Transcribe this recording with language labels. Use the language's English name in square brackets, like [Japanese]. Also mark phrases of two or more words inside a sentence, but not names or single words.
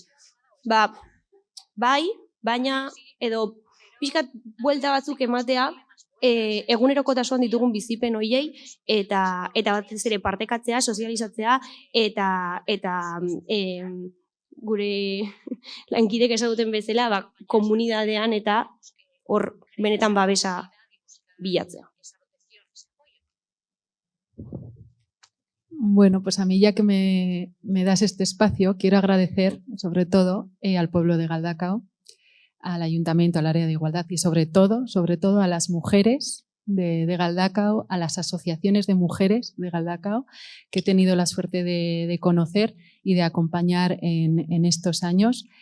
[Basque] Bai, baina edo pixkat buelta batzuk ematea egunerokotasuan ditugun bizipen hoiei eta batez ere partekatzea, sozializatzea eta gure lankidek esaguten bezala komunidadean eta hor benetan babesa bilatzea. Bueno, [Spanish] pues a mí ya que me das este espacio, quiero agradecer sobre todo al pueblo de Galdakao, al Ayuntamiento, al área de igualdad y sobre todo a las mujeres de Galdakao, a las asociaciones de mujeres de Galdakao que he tenido la suerte de conocer y de acompañar en estos años.